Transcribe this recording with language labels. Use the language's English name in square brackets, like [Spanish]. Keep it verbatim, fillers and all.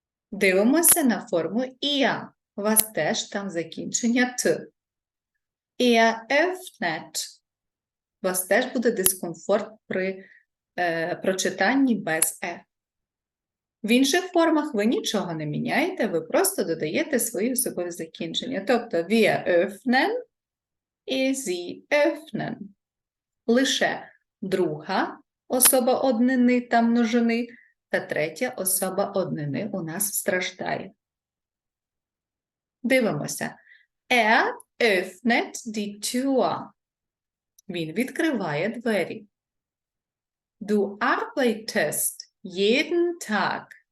[Ukrainian] Дивимося на форму ia. У вас теж там закінчення т. [German] Ihr öffnet. [Ukrainian] У вас теж буде дискомфорт при е, прочитанні без е. В інших формах ви нічого не міняєте, ви просто додаєте свої особові закінчення. Тобто [German] wir öffnen і sie öffnen. [Ukrainian] Лише друга особа однини та множини та третя особа однини у нас страждає. Дивимося. [German] Er öffnet die Tür. [Ukrainian] Він відкриває двері. [German] Du arbeitest jeden Tag.